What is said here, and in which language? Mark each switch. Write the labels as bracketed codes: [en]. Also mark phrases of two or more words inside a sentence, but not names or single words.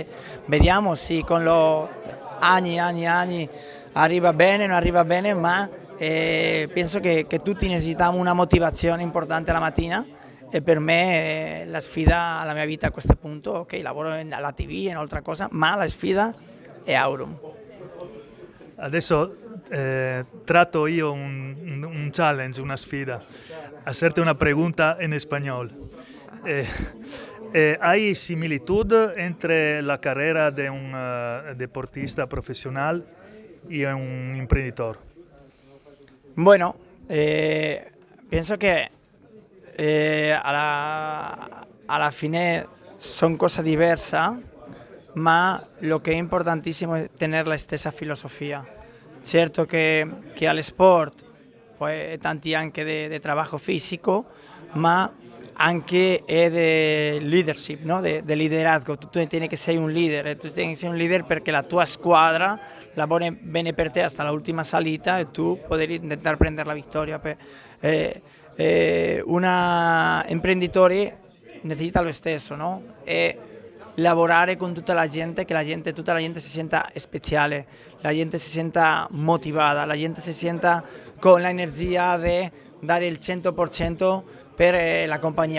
[it] Vediamo se con lo anni arriva bene, non arriva bene, ma penso che tutti necessitiamo una motivazione importante la mattina e per me la sfida alla mia vita a questo punto, ok, lavoro alla TV e un'altra cosa, ma la sfida è Aurum. Adesso tratto io un challenge, una sfida. [es] Hacerte una pregunta en español. Eh, ¿Hay similitud entre la carrera de un deportista profesional y un imprenditore? [it] Bueno, penso che alla fine sono cose diverse, ma lo che è importantissimo è tenere la stessa filosofia. Certo che al sport poi tanti anche di lavoro fisico, ma anche è di leadership, no? [es] De liderazgo. [it] Tu tieni che sei un leader, e tu tieni che sei un leader perché la tua squadra lavora bene per te [es] hasta la ultima [it] salita e tu puoi intentare prendere la vittoria. Un imprenditore necessita lo stesso, no? E lavorare con tutta la gente, che tutta la gente si senta speciale, la gente si senta motivata, la gente si senta con l'energia di dare il 100% per la compagnia.